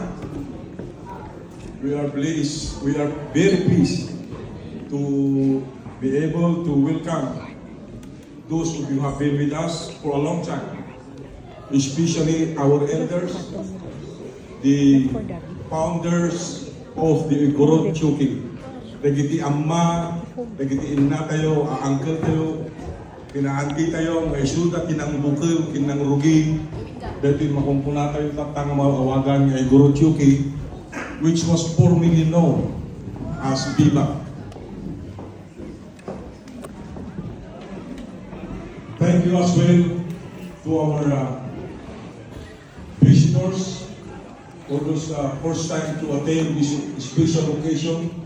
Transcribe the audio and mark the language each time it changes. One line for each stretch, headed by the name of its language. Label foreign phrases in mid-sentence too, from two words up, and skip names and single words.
English: We are very pleased to be able to welcome those of you who have been with us for a long time, especially our elders, the founders of the Gorochuki.
Iloko: Dagiti amma, dagiti inna tayo, uncle tayo, kina-auntie tayo, may suda, kinang bukil, kinang rugi, dati makumpuna tayo tatang maawagan ay Gorochuki,
English: which was formerly known as Biba. Thank you as well to our visitors for those first time to attend this special occasion.